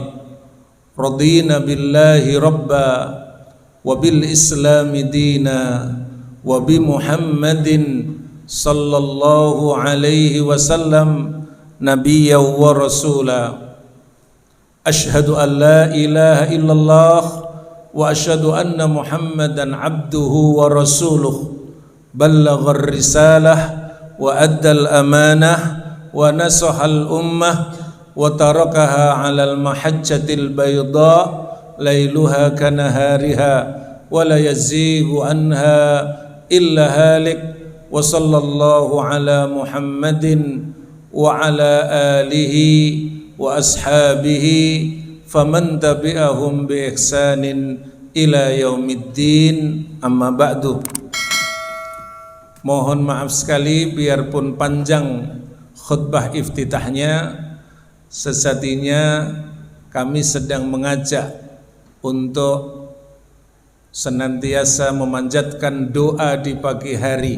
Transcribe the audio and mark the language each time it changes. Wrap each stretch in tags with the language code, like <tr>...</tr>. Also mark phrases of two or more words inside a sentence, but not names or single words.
<ar>رضينا بالله ربا وبالإسلام دينا وبمحمد صلى الله عليه وسلم نبيا ورسولا. أشهد أن لا إله إلا الله وأشهد أن محمدا عبده ورسوله. بلغ الرسالة وأدى الأمانة ونصح الأمة وتركها على المحجة البيضاء ليلها كنهارها ولا يزيغ عنها إلا هالك. وصلى الله على محمد وعلى آله وأصحابه فمن تبعهم بإحسان إلى يوم الدين. أما بعد.</ar> <id>Mohon maaf sekali biarpun panjang khutbah iftitahnya, sesatinya kami sedang mengajak untuk senantiasa memanjatkan doa di pagi hari.</id>